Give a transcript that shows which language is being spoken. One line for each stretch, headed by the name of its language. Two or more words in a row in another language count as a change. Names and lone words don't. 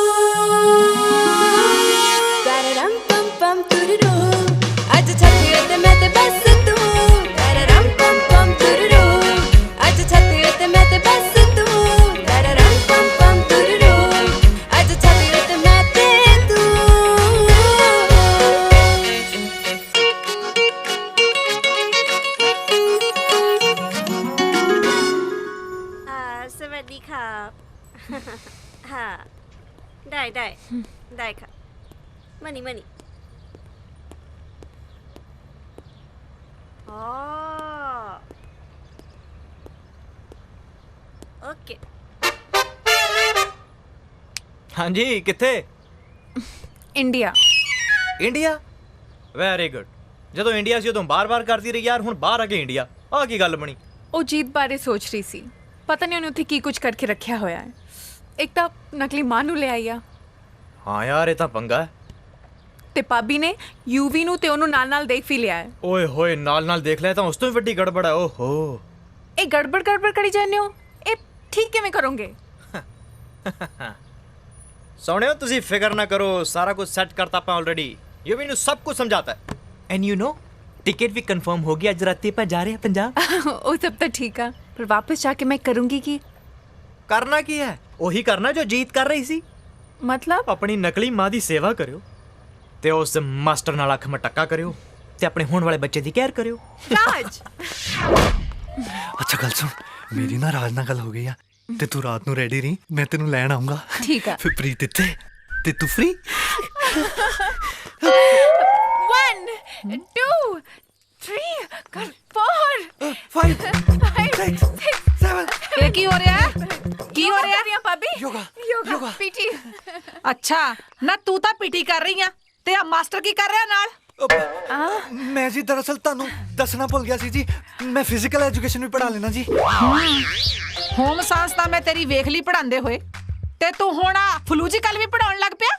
Punjabi: ਤਾਰਰਮ ਪਮ ਪਮ ਤੁਰਰੂ ਅੱਜ ਛਾਤੀ ਉੱਤੇ ਮੈਂ ਤੇ ਬਸ ਤੂ ਤਾਰਰਮ ਪਮ ਪਮ ਤੁਰਰੂ ਅੱਜ ਛਾਤੀ ਉੱਤੇ ਮੈਂ ਤੇ ਬਸ ਤੂ ਤਾਰਰਮ ਪਮ ਪਮ ਤੁਰਰੂ ਅੱਜ ਛਾਤੀ ਉੱਤੇ ਮੈਂ ਤੇ ਤੂ
Thai: สวัสดีครับค่ะได้ค่ะมานี่อ๋อ ओके
Punjabi: ਹਾਂ ਜੀ ਕਿੱਥੇ इंडिया इंडिया
English: very good
Punjabi: ਜਦੋਂ ਇੰਡੀਆ ਸੀ ਉਦੋਂ ਬਾਰ-ਬਾਰ ਕਰਦੀ ਰਹੀ ਯਾਰ ਹੁਣ ਬਾਹਰ ਆ ਕੇ ਇੰਡੀਆ ਆ ਕੀ ਗੱਲ ਬਣੀ ਉਹ ਜੀਤ ਬਾਰੇ ਸੋਚ ਰਹੀ ਸੀ ਪਤਾ ਨਹੀਂ ਉਹਨੇ ਉੱਥੇ ਕੀ ਕੁਝ ਕਰਕੇ ਰੱਖਿਆ ਹੋਇਆ ਹੈ ਇੱਕ ਤਾਂ ਨਕਲੀ ਮਾਂ ਨੂੰ ਲੈ ਆਈ ਆ ਹਾਂ ਯਾਰ ਇਹ ਤਾਂ ਪੰਗਾ ਹੈ ਤੇ ਭਾਬੀ ਨੇ ਯੂਵੀ ਨੂੰ ਤੇ ਉਹਨੂੰ ਨਾਲ ਦੇਖ ਵੀ ਲਿਆ ਹੈ ਓਏ ਹੋਏ ਨਾਲ ਦੇਖ ਲਿਆ ਤਾਂ ਉਸ ਤੋਂ ਵੀ ਵੱਡੀ ਗੜਬੜ ਹੈ ਓਹੋ ਇਹ ਗੜਬੜ ਕਰੀ ਜਾਂਦੇ ਹੋ ਇਹ ਠੀਕ ਕਿਵੇਂ ਕਰੋਗੇ ਸੋਹਣਿਓ ਤੁਸੀਂ ਫਿਕਰ ਨਾ ਕਰੋ ਸਾਰਾ ਕੁਝ ਸੈੱਟ ਕਰਤਾ ਆਪਾਂ ਆਲਰੇਡੀ ਯੂਵੀ ਨੂੰ ਸਭ ਕੁਝ ਸਮਝਾਤਾ ਹੈ
English: and you know
Hindi: टिकट भी कंफर्म हो गया आज रात पे जा रहे हैं पंजाब वो सब तो ठीक है पर वापस जाके मैं करूंगी की
Punjabi: ਕਰਨਾ ਕੀ ਹੈ ਵਹੀ ਕਰਨਾ ਜੋ ਜੀਤ ਕਰ ਰਹੀ ਸੀ मतलब ਅਪਨੀ ਨਕਲੀ ਮਾਂ ਦੀ ਸੇਵਾ ਕਰਿਓ ਤੇ ਉਸ ਮਾਸਟਰ ਨਾਲ ਅੱਖ ਮਟੱਕਾ ਕਰਿਓ ਤੇ ਅਪਨੇ ਹੋਣ ਵਾਲੇ ਬੱਚੇ ਦੀ ਕੇਅਰ ਕਰਿਓ राज ਅੱਛਾ ਗੱਲ ਸੁਣ ਮੇਰੀ ਨਾ ਰਾਜ ਨਾਲ ਗੱਲ ਹੋ ਗਈ ਹੈ ਤੇ ਤੂ ਰਾਤ ਨੂੰ ਰੈਡੀ ਰਹੀ ਮੈਂ ਤੈਨੂੰ ਲੈਣ ਆਊਂਗਾ ਠੀਕ ਹੈ ਫਿਰ ਪ੍ਰੀਤ ਇੱਥੇ ਤੇ ਤੂ ਫ੍ਰੀ 1 2 3 4 5 6 7 ਇਹ ਕੀ ਹੋ ਰਿਹਾ ਹੈ ਕੀ ਹੋ ਰਿਹਾ ਹੈ ਭਾਬੀ योगा पीटी ਅੱਛਾ ਨਾ ਤੂੰ ਤਾਂ ਪੀਟੀ ਕਰ ਰਹੀ ਆ ਤੇ ਆ ਮਾਸਟਰ ਕੀ ਕਰ ਰਿਹਾ ਨਾਲ ਮੈਂ ਜੀ ਦਰਅਸਲ ਤੁਹਾਨੂੰ ਦੱਸਣਾ ਭੁੱਲ ਗਿਆ ਸੀ ਜੀ ਮੈਂ
English: physical education
Punjabi: ਵੀ ਪੜ੍ਹਾ ਲੈਣਾ ਜੀ
English: home science
Punjabi: ਤਾਂ ਮੈਂ ਤੇਰੀ ਵੇਖ ਲਈ ਪੜਾਉਂਦੇ ਹੋਏ ਤੇ ਤੂੰ ਹੁਣ ਆ ਫਲੂਜੀਕਲ ਵੀ ਪੜਾਉਣ ਲੱਗ ਪਿਆ